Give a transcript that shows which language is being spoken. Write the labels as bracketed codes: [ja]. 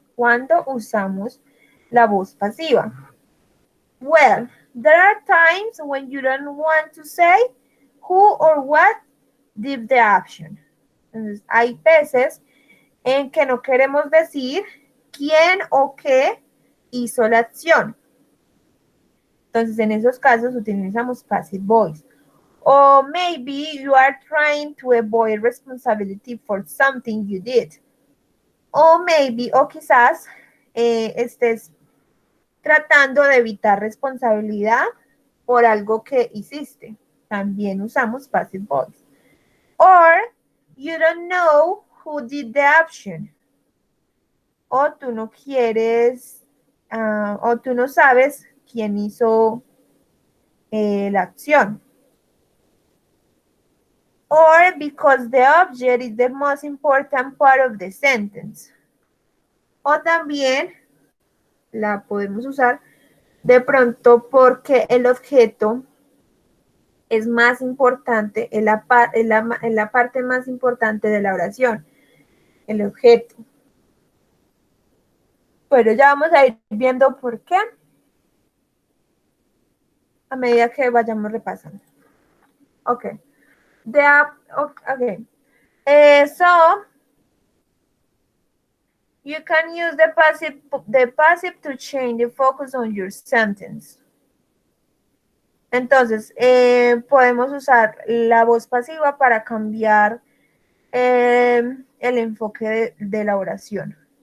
[es] ¿Cuándo usamos la voz pasiva? [en] Well, there are times when you don't want to say who or what did the action. [es] Entonces, hay veces en que no queremos decir quién o qué hizo la acción. Entonces, en esos casos utilizamos passive voice. [en] Or maybe you are trying to avoid responsibility for something you did. [es] O maybe, o quizás estés tratando de evitar responsabilidad por algo que hiciste. También usamos passive voice. [en] Or you don't know who did the action. [es] O tú no quieres, o tú no sabes quién hizo la acción. [en] Or because the object is the most important part of the sentence. [es] O también la podemos usar de pronto porque el objeto es más importante, en la parte más importante de la oración, el objeto. Pero ya vamos a ir viendo por qué a medida que vayamos repasando. [en] Okay. Okay. So you can use the passive to change the focus on your sentence. [es] Entonces, podemos usar la voz pasiva para cambiar el enfoque de la oración.